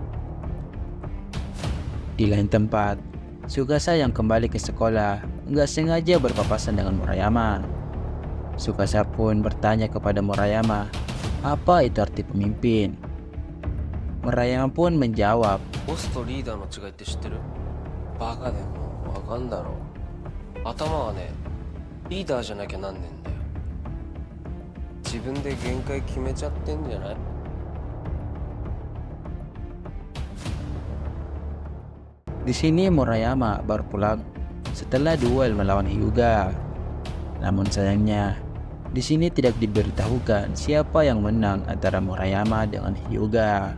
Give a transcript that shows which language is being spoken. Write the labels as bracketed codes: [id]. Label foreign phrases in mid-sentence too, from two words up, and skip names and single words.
[id] Di lain tempat, Tsukasa yang kembali ke sekolah nggak sengaja berpapasan dengan Murayama. Tsukasa pun bertanya kepada Murayama, apa itu arti pemimpin? Murayama pun menjawab, [ja] ボスとリーダーの違いって知ってる？バカでもわかんだろう。頭はね、リーダーじゃなきゃなんねんだよ。自分で限界決めちゃってんじゃない？ [id] Di sini Murayama baru pulang setelah duel melawan Hyuga. Namun sayangnya, di sini tidak diberitahukan siapa yang menang antara Murayama dengan Hyuga.